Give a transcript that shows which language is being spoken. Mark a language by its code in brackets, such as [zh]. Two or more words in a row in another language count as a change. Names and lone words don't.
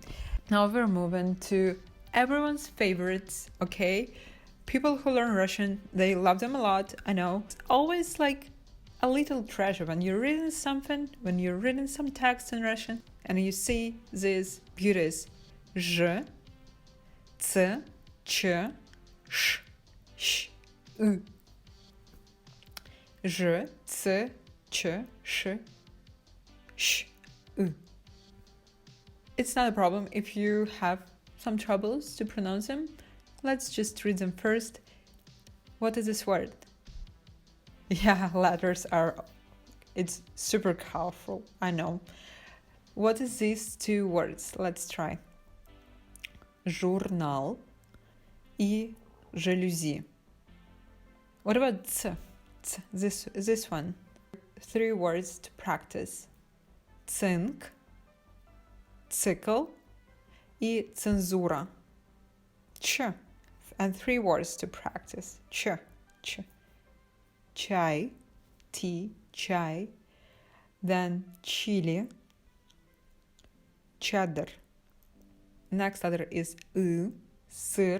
[en] Now we're moving to everyone's favorites, okay? People who learn Russian, they love them a lot, I know. It's always like a little treasure when you're reading something, when you're reading some text in Russian, and you see these beauties. [ru] Ж, Ц, Ч, Ш, Ш, U. Ж, Ц, Ч, Ш, Ш, U. [en] It's not a problem if you have some troubles to pronounce them. Let's just read them first. What is this word? Yeah, letters are It's super colorful, I know. What is these two words? Let's try. [ru] Журнал и жалюзи. [en] What about ц? This one. 3 words to practice. [ru] Цинк, цикл и цензура. [en] Ч. And 3 words to practice. Ч. [ru] Чай, tea, чай. [en] Then chili, cheddar. Next letter is сыр.